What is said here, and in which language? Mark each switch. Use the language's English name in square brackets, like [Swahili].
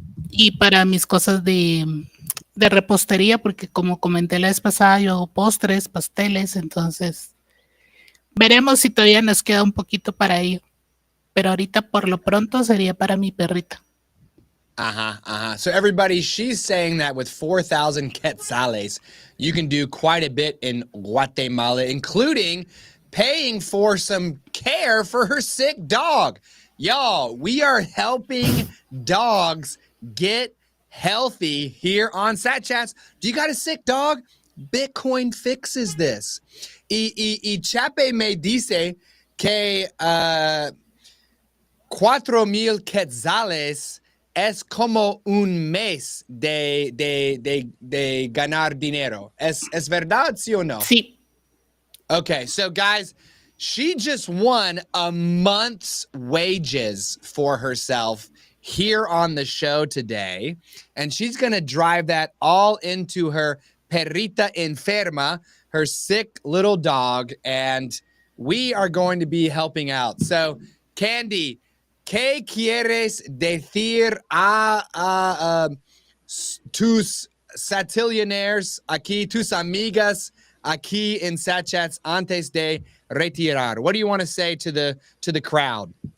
[Spanish] Y para mis cosas de repostería, porque como comenté la vez pasada, yo hago postres, pasteles, entonces veremos si todavía nos queda un poquito para ello. Pero ahorita por lo pronto sería para mi perrita. [English] So everybody, she's saying that with 4,000 quetzales, you can do quite a bit in Guatemala, including paying for some care for her sick dog. Y'all, we are helping dogs get healthy here on Satchats. Do you got a sick dog? Bitcoin fixes this. [Spanish] Y Chape me dice que 4,000 quetzales es como un mes de ganar dinero. ¿Es verdad, sí o no? Sí. [English] Okay, so guys, she just won a month's wages for herself here on the show today, and she's going to drive that all into her [Spanish] perrita enferma, [English] her sick little dog, and we are going to be helping out. So, [Spanish] Candy, ¿qué quieres decir a tus satillionaires aquí, tus amigas aquí en Satchats antes de retirar? [English] What do you want to say to the crowd?